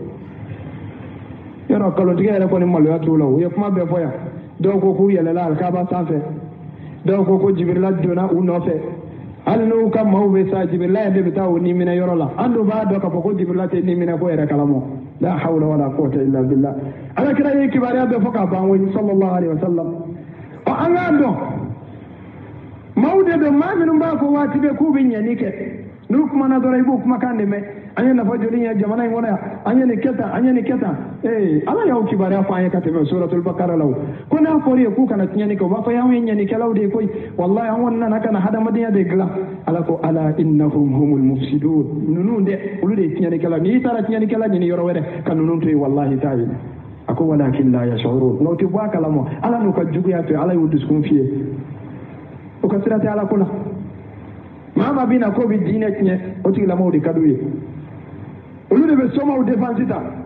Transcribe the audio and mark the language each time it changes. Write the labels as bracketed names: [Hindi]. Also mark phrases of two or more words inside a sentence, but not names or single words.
[Bambara] yɔrɔ kalotigɛ yɛrɛ kɔni maloya t'u la u ye kuma bɛɛ fɔ yan dɔw ko k'u yɛlɛla alikaba sanfɛ dɔw ko Jibirila donna u nɔfɛ hali n'u ka maaw bɛ sa Jibirila yɛrɛ de bɛ taa o ni minɛ yɔrɔ la an dun b'a dɔn k'a fɔ ko Jibirila tɛ ni minɛ ko yɛrɛ kalama la [Arabic] hawla wala quwwata illa billah [Bambara] Alakira ye kibaruya bɛɛ fɔ k'a ban koyi [Arabic] sallallahu alaihi wasallam [Bambara] an k'a dɔn maaw de don maa minnu b'a fɔ waati bɛɛ k'u bɛ ɲɛni kɛ n'u kumana dɔrɔn i b'o kumakan de mɛn an ye nafa joli ye jamana in kɔnɔ yan an ye nin kɛ tan an ye nin kɛ tan ala y'aw kibaruya fɔ an ye ka tɛmɛ suratul bakara la ko n'a fɔra ye k'u kana tiɲɛni kɛ u b'a fɔ y'anw ye ɲɛnikɛlaw de ye koyi wallahi an kɔni nana ka na hadamadenya de dilan ala ko ala [Arabic] innahum humul mufsidun [Bambara] ninnu dɛ olu de ye tiɲɛnikɛla n'i taara tiɲɛnikɛla ɲini yɔrɔ wɛrɛ ka ninnu to yen wallahi t'a ye a ko [Arabic] walakin la yashurun [Bambara] nka u tɛ bɔ a kalama ala n'u ka juguya to ala y'u dusukun fiyɛ u ka sira tɛ ala ko la maa ma bɛ na k'o bɛ diinɛ tiɲɛ o tigilamɔgɔw de ka d'u ye olu de bɛ somaw défense ta